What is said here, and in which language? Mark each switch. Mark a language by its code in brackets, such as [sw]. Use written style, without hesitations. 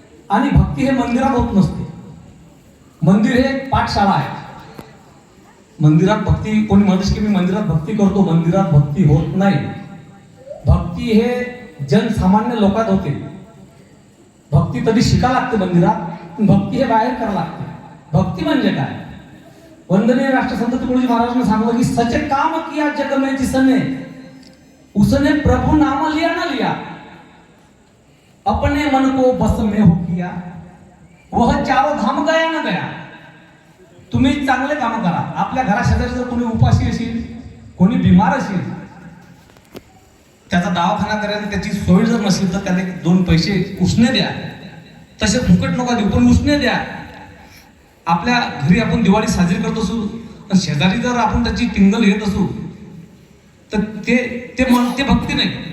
[mr] आणि भक्ती हे मंदिरात होत नसते. मंदिर हे पाठशाळा आहे. मंदिरात भक्ती, कोणी म्हणते की मी मंदिरात भक्ती करतो, मंदिरात भक्ती होत नाही. भक्ती हे जनसामान्य लोकात होते. भक्ती तरी शिका लागते मंदिरात, भक्ती हे बाहेर करावं लागते. भक्ती म्हणजे काय? वंदनीय राष्ट्रसंत तुकडोजी महाराजांनी सांगितलं की [hi] सचे काम किया जग में जिसने, उसने प्रभु नाम लिया न लिया, अपने मन को बस में हो किया, वह चारों धाम गया न गया. [mr] तुम्ही चांगले काम करा. आपल्या घरा शेजारी जर कोणी उपाशी असेल, कोणी बिमार असेल, त्याचा दवाखाना करायला त्याची सोय जर नसेल तर त्याने 2 पैसे उसने द्या. तसे फुकट नका देऊ, पण उसने द्या. आपल्या घरी आपण दिवाळी साजरी करत असू, शेजारी जर आपण त्याची टिंगल घेत असू, तर ते भक्ती नाही.